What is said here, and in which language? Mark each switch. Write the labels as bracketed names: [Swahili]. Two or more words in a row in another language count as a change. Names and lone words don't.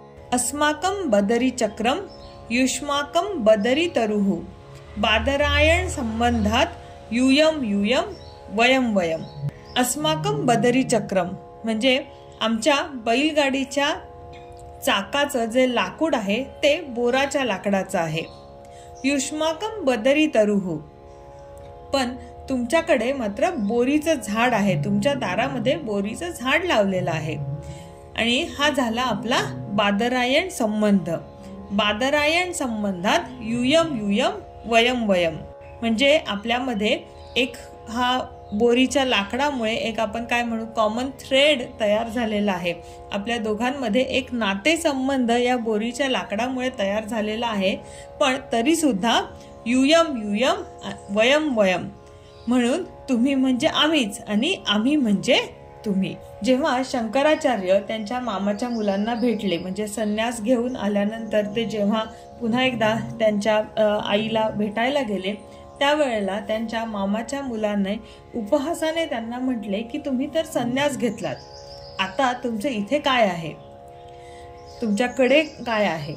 [Sanskrit] अस्माकं बदरी चक्रम युष्माकं बदरी तरुः बादरायण संबंधात यूयम यूयम वयम वयम। अस्माकं बदरी चक्रम [Marathi] म्हणजे आमच्या बैलगाडीच्या चाकाचं जे लाकूड आहे ते बोराच्या लाकडाचं आहे। [Sanskrit] युष्माकं बदरी तरुः [Marathi] पण तुमच्याकडे मात्र बोरीचं झाड आहे, तुमच्या दारामध्ये बोरीचं झाड लावलेलं आहे। आणि हा झाला आपला बादरायण संबंध। [Sanskrit] बादरायण संबंधात यूयम यूयम वयम वयम [Marathi] म्हणजे आपल्यामध्ये एक हा बोरीच्या लाकडामुळे एक आपण काय म्हणू [English] common thread [Marathi] तयार झालेला आहे। आपल्या दोघांमध्ये एक नातेसंबंध या बोरीच्या लाकडामुळे तयार झालेला आहे। पण तरी सुद्धा [Sanskrit] यूयम यूयम वयम वयम [Marathi] म्हणून तुम्ही म्हणजे आम्हीच आणि आम्ही म्हणजे तुम्ही। जेव्हा शंकराचार्य त्यांच्या मामाच्या मुलांना भेटले म्हणजे संन्यास घेऊन आल्यानंतर ते जेव्हा पुन्हा एकदा त्यांच्या आईला भेटायला गेले त्यावेळेला त्यांच्या मामाच्या मुलांनी उपहासाने त्यांना म्हटले की तुम्ही तर संन्यास घेतलात, आता तुमचे इथे काय आहे, तुमच्याकडे काय आहे?